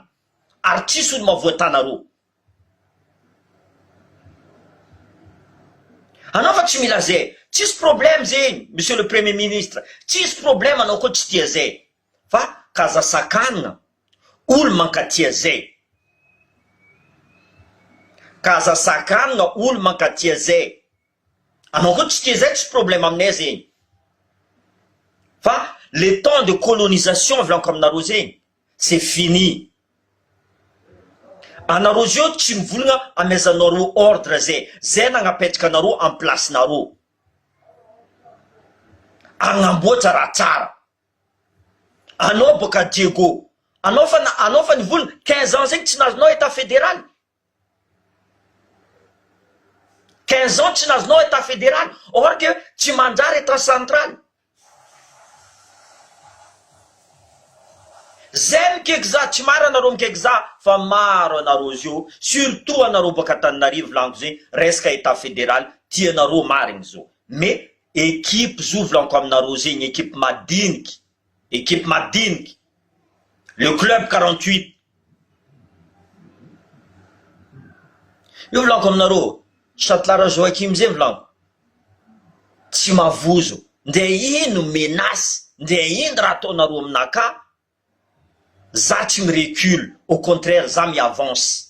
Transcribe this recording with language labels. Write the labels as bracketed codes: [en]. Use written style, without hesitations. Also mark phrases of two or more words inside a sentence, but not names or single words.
[mg] Ary tsisy olo mahavoatana ro. Anao fa tsy mila zay, tsisy problème zay, [fr] monsieur le premier ministre, [mg] tsisy problème anao koa tsy tia zay. Fa kazasakanina, olo mankatia zay. Kazasakanina, olo mankatia zay. Anao koa tsy tia zay, tsisy problème aminay zay. Fa [fr] le temps de colonisation [mg] volako aminareo zay, [fr] c'est fini. [mg] Anareo zio tsy mivolagna amezanareo ordre zay nagnapetraka anareo [fr] en place [mg] nareo. Agnamboatra raha tsara. Anao boka Diego, anao fa nivolagna 15 ans zegny tsy nazonao [fr] état fédéral. [mg] 15 ans tsy nazonao [fr] état fédéral, or que [mg] tsy manjary état central. Zay mikaiky za, tsy maro anareo mikaiky za, fa maro anareo zio, surtout anareo baka Antananarivo volaniko zay, resaka [fr] état fédéral, [mg] tia anareo marigny zao. Mais équipe zo volaniko aminareo zegny, équipe madiniky, équipe madiniky, [fr] le club [mg] 48. Io volaniko aminareo, Chatelara Joakim zay volaniko, tsy mavozo, nde ino menace, nde ino raha ataonareo aminaka, za tsy mirecule, [fr] au contraire [mg] za miavance.